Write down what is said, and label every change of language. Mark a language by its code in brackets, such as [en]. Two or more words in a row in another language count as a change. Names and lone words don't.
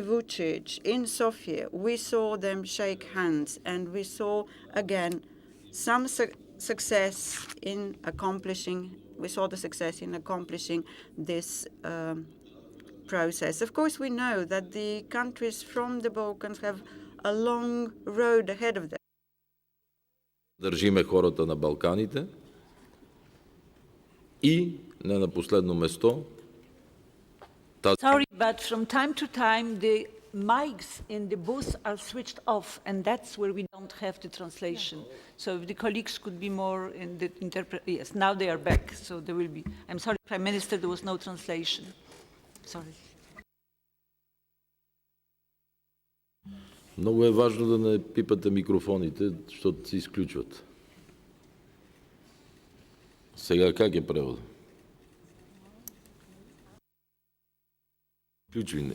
[en] Vucic in Sofia, we saw them shake hands and we saw again some success in accomplishing this process. Of course, we know that the countries from the Balkans have a long road ahead of them. [bg] Държиме хората на Балканите и не на последно место. [en] Sorry, but from time to time the mics in the booth are switched off, and that's where we don't have the translation. So if the colleagues could be more in the yes, now they are back, so there will be. I'm sorry, Prime Minister, there was no translation. Sorry. [bg] Много е важно да не пипате микрофоните, защото се изключват. Сега как е превода? Изключвай.